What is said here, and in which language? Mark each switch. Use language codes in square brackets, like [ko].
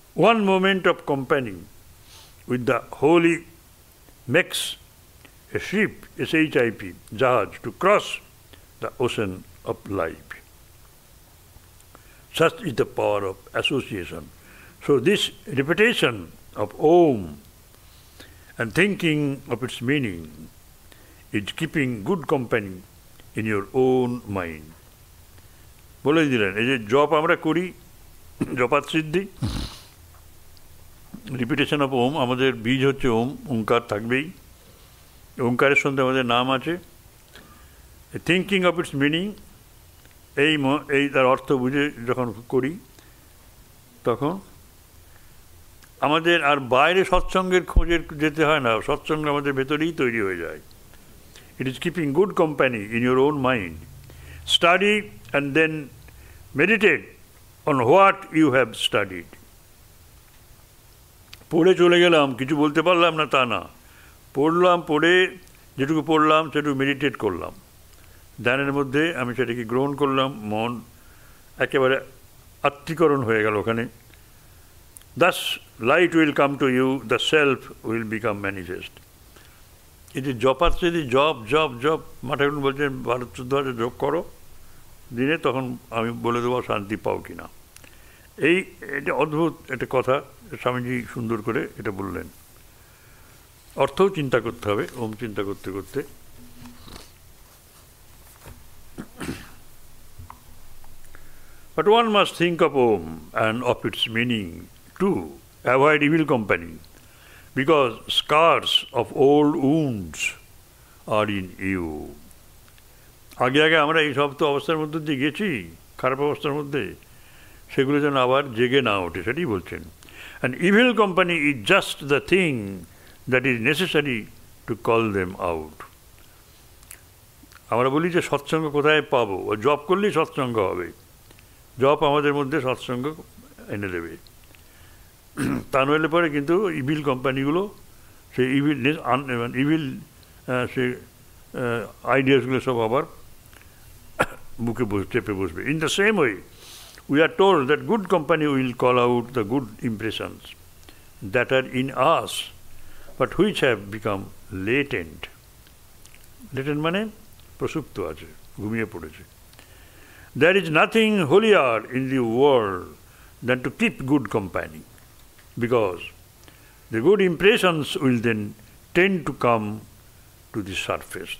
[en] One moment of company with the holy makes a ship, SHIP, jahaj, to cross the ocean of life. Such is the power of association. So this repetition of Om and thinking of its meaning is keeping good company in your own mind. [bn] বলে দিলেন, এই যে জপ আমরা করি, জপাত সিদ্ধি, [en] repetition of Om, [bn] আমাদের বীজ হচ্ছে ওম, ওঙ্কার থাকবেই, ওঙ্কারের সঙ্গে আমাদের নাম আছে। [en] thinking of its meaning, [bn] এই তার অর্থ বুঝে যখন করি তখন আমাদের আর বাইরে সৎসঙ্গের খোঁজে যেতে হয় না, সৎসঙ্গ আমাদের ভেতরেই তৈরি হয়ে যায়। [en] It is keeping good company in your own mind. Study and then meditate on what you have studied. [bn] পড়ে চলে গেলাম, কিছু বলতে পারলাম না তা না, পড়লাম, পড়ে যেটুকু পড়লাম সেটুকু মেডিটেট করলাম, ধ্যানের মধ্যে আমি সেটাকে গ্রহণ করলাম, মন একেবারে আত্মীকরণ হয়ে গেল ওখানে। [en] Thus light will come to you, the self will become manifest. [bn] এই যে জপাচ্ছে, যদি জপ জপ জপ, মাঠাকুর বলছেন 12-14 জপ করো দিনে, তখন আমি বলে দেবো শান্তি পাও কিনা। এটা অদ্ভুত একটা কথা, স্বামীজি সুন্দর করে এটা বললেন। অর্থও চিন্তা করতে হবে, ওম চিন্তা করতে করতে। [en] But one must think of Om and of its meaning to avoid evil company, because scars of old wounds are in you. [bn] আগে আগে আমরা এই সব তো অবস্থার মধ্যে দিয়ে গেছি, খারাপ অবস্থার মধ্যে, সেগুলো যেন আবার জেগে না ওঠে, সেটাই বলছেন। [en] And evil company is just the thing that is necessary to call them out. [bn] আমরা বলি যে সৎসঙ্গ কোথায় পাবো, জপ করলেই সৎসঙ্গ হবে, জপ আমাদের মধ্যে সৎসঙ্গ এনে দেবে। তা নইলে পরে কিন্তু [en] evil কোম্পানিগুলো সেই evil সে আইডিয়াসগুলো [bn] সব আবার বুকে চেপে বসবে। [en] In the same way we are told that good company will call out the good impressions that are in us but which have become latent. [bn] Latent মানে প্রসুপ্ত আছে, ঘুমিয়ে পড়েছে। [en] There is nothing holier in the world than to keep good company, because the good impressions will then tend to come to the surface.